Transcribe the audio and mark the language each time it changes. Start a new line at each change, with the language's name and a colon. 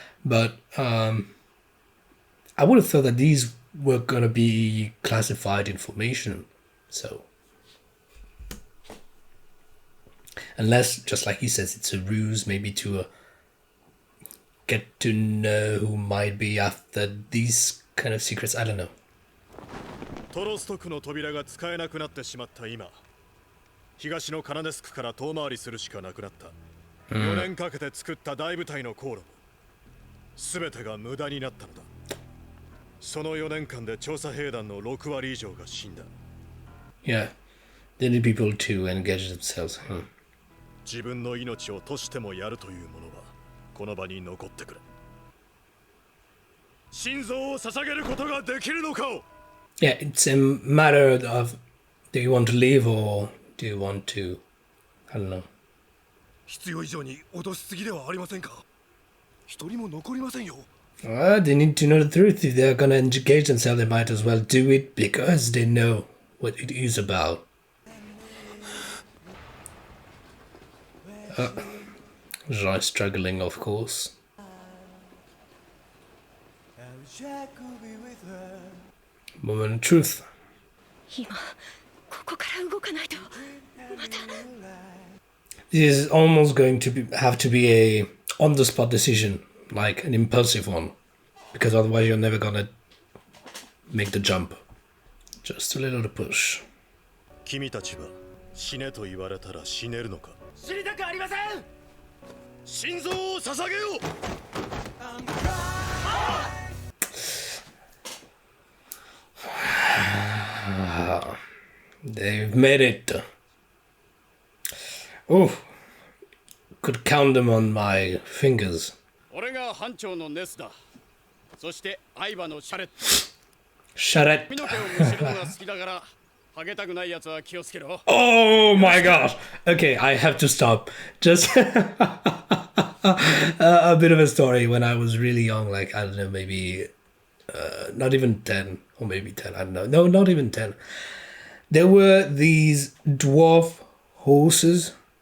English: But I would have thought that these were going to be classified information, so... Unless, just like he says, it's a ruse, maybe to get to know who might be after these kind of secrets. I don't know.
Japanese: トロスト区の扉が使えなくなってしまった今、東のカナネスクから遠回りするしかなくなった。 4年かけて作った大部隊の航路も全てが無駄になったのだ。その4年間で調査兵団の6割以上が死んだ。
English: Yeah, they need people to engage themselves.
Japanese: 自分の命を賭してもやるというものはこの場に残ってくれ。心臓を捧げることができるのかを。
English: Yeah, it's a matter of do you want to live or do you want to, I don't know.
Japanese: 必要以上に脅しすぎではありませんか。一人も残りませんよ。
English: They need to know the truth. If they're gonna engage themselves, they might as well do it because they know what it is about. Jean is struggling, of course. Moment of truth.
Japanese: 今ここから動かないとまた。
English: This is almost going to have to be a on-the-spot decision, like an impulsive one, because otherwise you're never gonna make the jump. Just a little push.
Japanese: 君たちは死ねと言われたら死ねるのか。死にたくありません。心臓を捧げよう。
English: They've made it. Oh, could count them on my fingers.
Japanese: 俺が班長のネスだ。そして相葉のシャレット。
English: Shut
Japanese: 髪
English: it.
Japanese: の毛をむしるのが好きだから、ハゲたくないやつは気をつけろ。
English: Oh my god. Okay, I have to stop. Just a bit of a story. When I was really young, like, I don't know, maybe not even 10, or maybe 10, I don't know. No, not even 10. There were these dwarf horses.